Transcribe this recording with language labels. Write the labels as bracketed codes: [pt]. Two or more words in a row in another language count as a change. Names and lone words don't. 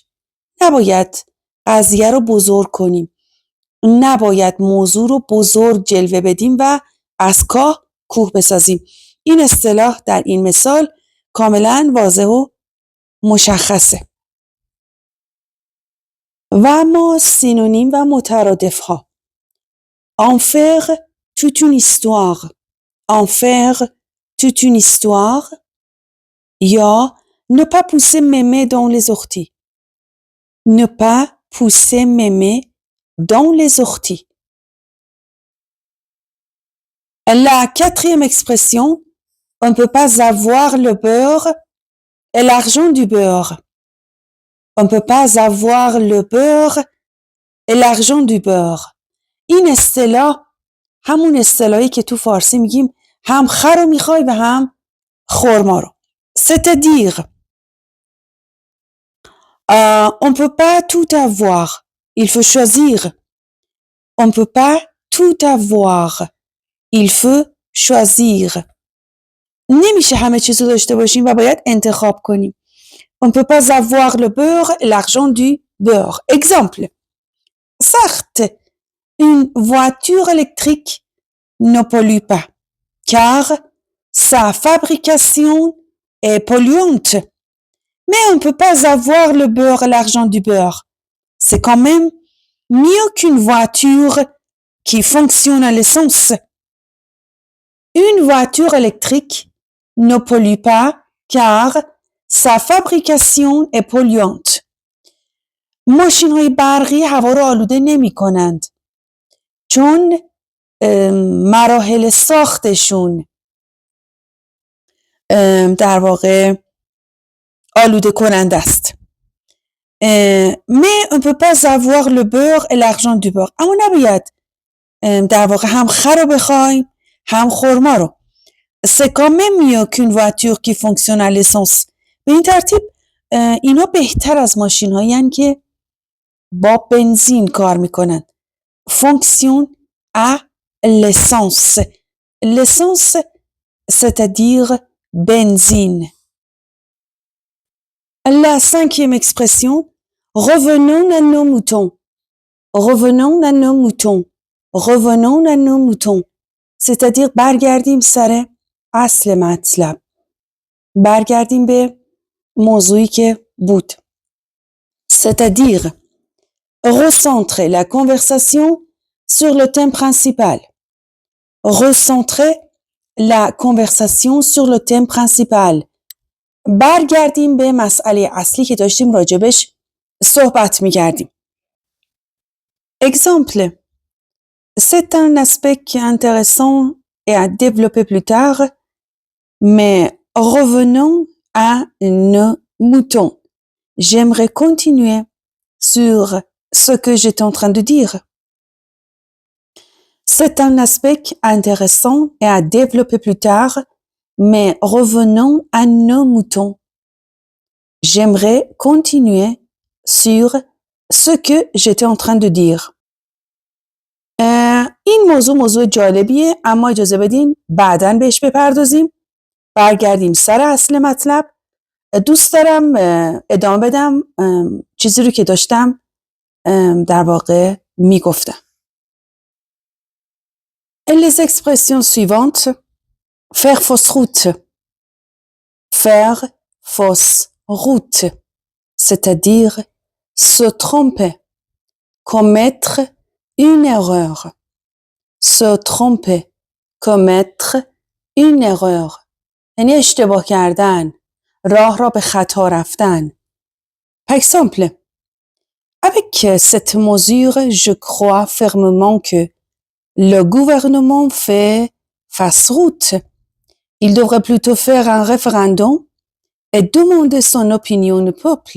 [fa] نباید قضیه رو بزرگ کنیم. نباید موضوع رو بزرگ جلوه بدیم و از کاه کوه بسازیم. این اصطلاح در این مثال کاملا واضح و مشخصه. و اما سینونیم و مترادف ها. [fr] En faire toute une histoire. En faire toute une histoire. یا ne pas pousser mémé dans les orties. Ne pas pousser mémé dans les orties. La quatrième expression, on ne peut pas avoir le beurre et l'argent du beurre. On ne peut pas avoir le beurre et l'argent du beurre. [fa] این اصطلاح همون اصطلاحی که تو فارسی میگیم هم خر رو میخوای و هم خرما رو. [fr] C'est-à-dire, on ne peut pas tout avoir. Il faut choisir. On ne peut pas tout avoir. Il faut choisir. [fa] نمیشه همه چیز رو داشته باشیم و باید انتخاب کنیم. [fr] On ne peut pas avoir le beurre et l'argent du beurre. Exemple. Certes, une voiture électrique ne pollue pas, car sa fabrication est polluante. Mais on ne peut pas avoir le beurre et l'argent du beurre. C'est quand même mieux qu'une voiture qui fonctionne à l'essence. Une voiture électrique ne pollue pas, car sa fabrication est polluante. [fa] ماشین‌های برقی هوا را آلوده نمی‌کنند چون مراحل ساختشون در واقع آلوده کننده است. [fr] Mais on ne peut pas avoir le beurre et l'argent du beurre. [fa] اما نباید در واقع هم خر رو بخوایم هم خرما رو. [fr] C'est quand même mieux qu'une voiture qui fonctionne à l'essence. [fa] به این ترتیب اینا بهتر از ماشین‌هایی هستند که با بنزین کار میکنن. [fr] Fonctionne à l'essence. L'essence, c'est-à-dire benzine. La cinquième expression, revenons à nos moutons. Revenons à nos moutons. Revenons à nos moutons. C'est-à-dire [fa] برگردیم سر اصل مطلب. برگردیم به موضوعی که بود. [fr] C'est-à-dire recentrer la conversation sur le thème principal. Recentrer la conversation sur le thème principal. [fa] برگردیم به مسئله اصلی که داشتیم راجبش صحبت می‌کردیم. [fr] Exemple. C'est un aspect qui est intéressant et à développer plus tard, mais revenons à nos moutons. J'aimerais continuer sur ce que j'étais en train de dire. C'est un aspect intéressant et à développer plus tard, mais revenons à nos moutons. J'aimerais continuer sur ce que j'étais en train de dire. [fa] این موضوع جالبیه، اما اجازه بدین بعداً بهش بپردازیم. برگردیم سر اصل مطلب. دوست دارم ادامه بدم چیزی رو که داشتم در واقع میگفتم. [fr] Les expressions suivantes. Faire fausse route. Faire fausse route. C'est-à-dire se tromper. Commettre une erreur. Se tromper. Commettre une erreur. [fa] یعنی اشتباه کردن. راه را به خطا رفتن. [fr] Par exemple, avec cette mesure, je crois fermement que le gouvernement fait fausse route. Il devrait plutôt faire un référendum et demander son opinion au peuple.